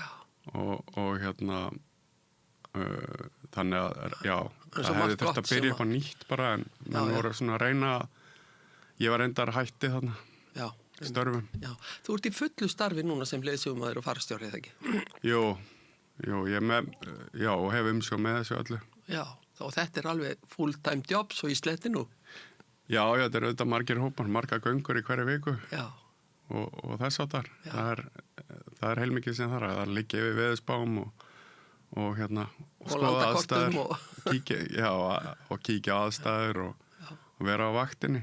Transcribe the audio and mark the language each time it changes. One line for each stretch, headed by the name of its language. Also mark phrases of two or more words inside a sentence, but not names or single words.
Icelandic: Og þannig að það hefði þurft að byrja upp á nýtt bara en menn voru svona að reyna, ég var reyndar hætti þarna. Já. störfum. Já, þú ert í fullu starfi núna sem leiðsögumaður og farastjóri, eða ekki? Jú, og hef umsjón með þessu öllu. Já, og þetta er alveg
English: full-time job
Icelandic: svo í sletti nú. Já, þetta er auðvitað margir hópar, marga göngur í hverju viku Já. og þess áttar. Það er heilmikið sem þar að liggja yfir veðurspám og skoða aðstæður og kíkja á aðstæður og vera á vaktinni.